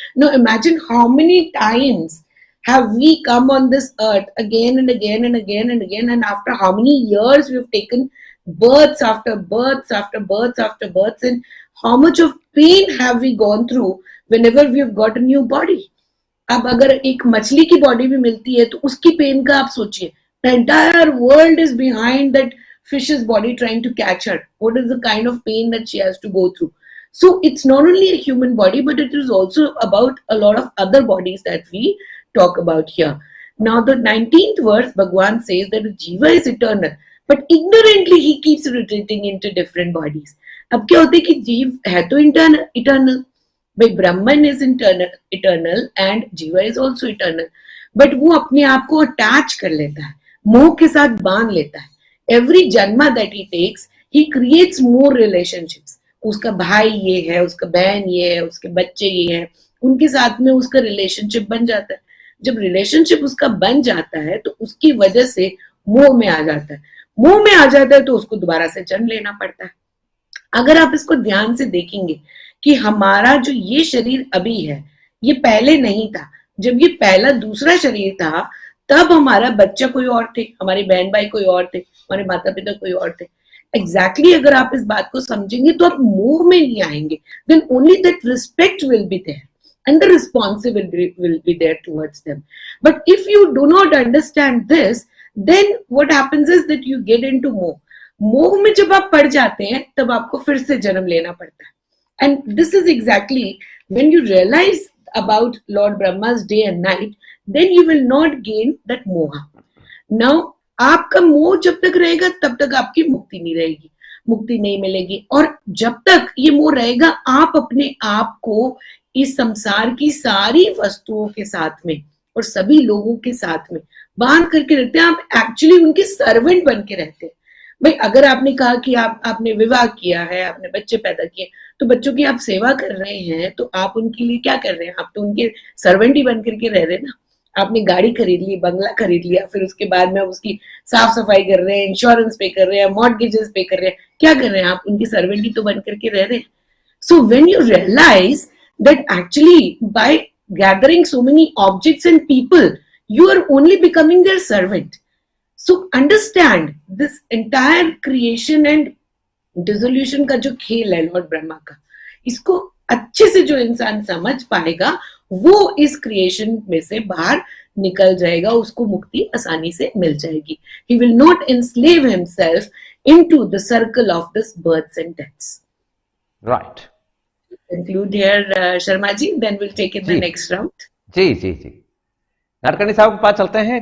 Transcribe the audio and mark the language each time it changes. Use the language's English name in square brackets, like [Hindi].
[English] Now imagine how many times have we come on this earth again and again and again and again, and after how many years we've taken births after births after births after births, and how much of pain have we gone through whenever we've got a new body. [Hindi] अब अगर एक मछली की body भी मिलती है तो उसकी पेन का आप सोचिए. [English] The entire world is behind that fish's body trying to catch her. What is the kind of pain that she has to go through? So it's not only a human body, but it is also about a lot of other bodies that we talk about here. Now the 19th verse, Bhagwan says that Jiva is eternal, but ignorantly he keeps retreating into different bodies. [Hindi] अब क्या होता है कि जीव है तो eternal, भाई [English] Brahman is eternal and jiva is also eternal, but [Hindi] वो अपने आप को अटैच कर लेता है, मोह के साथ बांध लेता है. [English] Every janma that he takes he creates more relationships. [Hindi] उसका भाई ये है, उसका बहन ये है, उसके बच्चे ये है, उनके साथ में उसका रिलेशनशिप बन जाता है. जब रिलेशनशिप उसका बन जाता है तो उसकी वजह से मोह में आ जाता है. मोह में आ जाता है तो उसको दोबारा से जन्म लेना पड़ता है. अगर आप इसको ध्यान से देखेंगे कि हमारा जो ये शरीर अभी है ये पहले नहीं था. जब ये पहला दूसरा शरीर था तब हमारा बच्चा कोई और थे, हमारे बहन भाई कोई और थे, हमारे माता पिता कोई और थे. एग्जैक्टली अगर आप इस बात को समझेंगे तो आप मोह में नहीं आएंगे. [English] Then only that respect will be there and the responsibility will be there towards them. But if you do not understand this, then what happens is that you get into moh. [Hindi] मोह में जब आप पड़ जाते हैं तब आपको फिर से जन्म लेना पड़ता है. [English] And this is exactly when you realize about Lord Brahma's day and night, then you will not gain that moha. [Hindi] Now, आपका मोह जब तक रहेगा तब तक आपकी मुक्ति नहीं रहेगी, मुक्ति नहीं मिलेगी. और जब तक ये मोह रहेगा आप अपने आप को इस संसार की सारी वस्तुओं के साथ में और सभी लोगों के साथ में बांध करके रहते हैं. आप एक्चुअली उनके सर्वेंट बन के रहते हैं. भाई अगर आपने कहा कि आपने विवाह किया है, आपने बच्चे पैदा किए, तो बच्चों की आप सेवा कर रहे हैं तो आप उनके लिए क्या कर रहे हैं? आप तो उनके सर्वेंट ही बन करके रह रहे हैं ना. आपने गाड़ी खरीद ली, बंगला खरीद लिया, फिर उसके बाद में उसकी साफ सफाई कर रहे हैं, इंश्योरेंस पे कर रहे हैं, मॉर्गेजेस पे कर रहे हैं, क्या कर रहे हैं? आप उनके सर्वेंट ही तो बन करके रह रहे हैं. [English] So when you realise that actually by gathering so many objects and people, you are only becoming their servant. So understand this entire creation and dissolution [Hindi] का जो खेल है लॉर्ड ब्रह्मा का, इसको अच्छे से जो इंसान समझ पाएगा वो इस क्रिएशन में से बाहर निकल जाएगा, उसको मुक्ति आसानी से मिल जाएगी. [English] He will not enslave himself into the circle of this births and deaths. Right. Conclude here, Sharma ji, then we'll take it the next round. [Hindi] जी जी जी, नाडकर्णी साहब के पास चलते हैं.